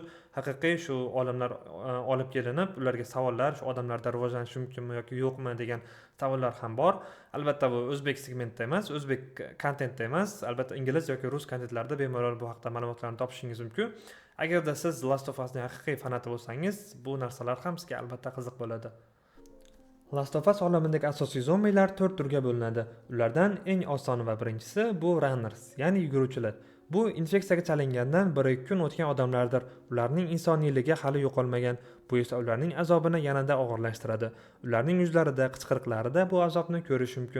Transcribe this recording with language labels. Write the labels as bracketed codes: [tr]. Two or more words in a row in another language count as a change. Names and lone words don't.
[uz] Haqiqiy shu olimlar olib kelinib, ularga savollar, shu odamlarda rivojlanishi mumkinmi yoki yo'qmi degan savollar ham bor. Albatta bu o'zbek segmentda emas, o'zbek kontentda emas, albatta ingliz yoki rus kontentlarida bemalol bu haqda ma'lumotlarni topishingiz mumkin. Agarda siz The Last of Us'ning haqiqiy fanati bo'lsangiz, bu narsalar ham sizga albatta qiziq bo'ladi. Last of Us olamidagi asosiy zombilar 4 turga bo'linadi. Ulardan eng osoni va birinchisi bu runners, ya'ni yuguruvchilar. Bu infeksiyaga chalingandan 1-2 kun o'tgan odamlardir. Ularning insoniyligi hali yo'qolmagan. Bu esa ularning azobini yanada og'irlashtiradi. Ularning yuzlarida, qichqiriqlarida bu azobni ko'rish mumkin.